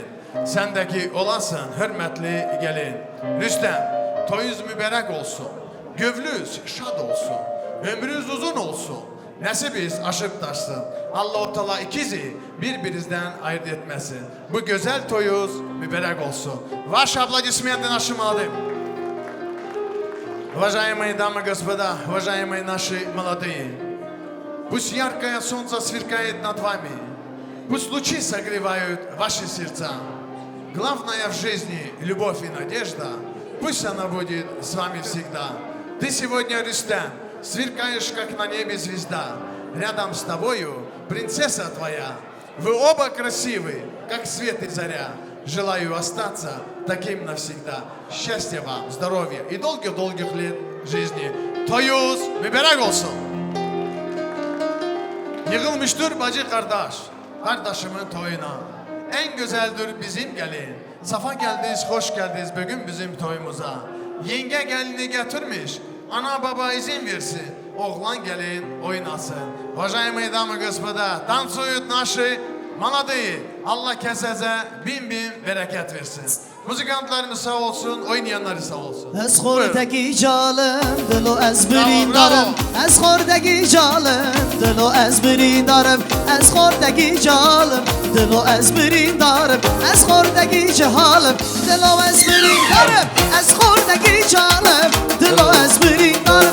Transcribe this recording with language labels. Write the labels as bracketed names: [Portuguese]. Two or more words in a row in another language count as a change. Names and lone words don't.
[Crimean Tatar] Sendeki olasın, hürmetli gelin. Rüstem, toyuz mübarek olsun. Gövlüz şad olsun. Ömrünüz uzun olsun. Nesibiniz aşıp taşsın. Allah-u Teala ikizi birbirinizden ayırt etmesin. Bu güzel toyuz mübarek olsun. [Russian] Ваши аплодисменты нашим молодым. Уважаемые дамы и господа, уважаемые наши молодые, пусть яркое солнце сверкает над вами, пусть лучи согревают ваши сердца. Главное в жизни – любовь и надежда, пусть она будет с вами всегда. Ты сегодня, Рустем, сверкаешь, как на небе звезда. рядом с тобою принцесса твоя. Вы оба красивы, как свет и заря. Желаю остаться таким навсегда. Счастья вам, здоровья и долгих-долгих лет жизни. [Crimean Tatar] Toyuz, mübarek olsun. Yığılmıştır bacı kardeş, kardeşimin toyuna. En güzeldir bizim gelin. Safa geldiniz, hoş geldiniz bugün bizim toyumuza. Yenge gelini getirmiş, ana baba izin versin. Oğlan gelin oynasın. [Russian] Уважаемые дамы и господа, танцуют наши молодые. [Crimean Tatar] Allah keseze bin bereket versin. Müzikantlarımız sağ olsun, oynayanları sağ olsun. [Kurdish] Ez xordagi jalım, dilo ez birindarım. Ez xordagi jalım, dilo ez birindarım. Ez xordagi jalım, dilo ez birindarım. Ez xordagi jahalım, dilo ez birindarım. Ez xordagi jalım, dilo ez birindarım.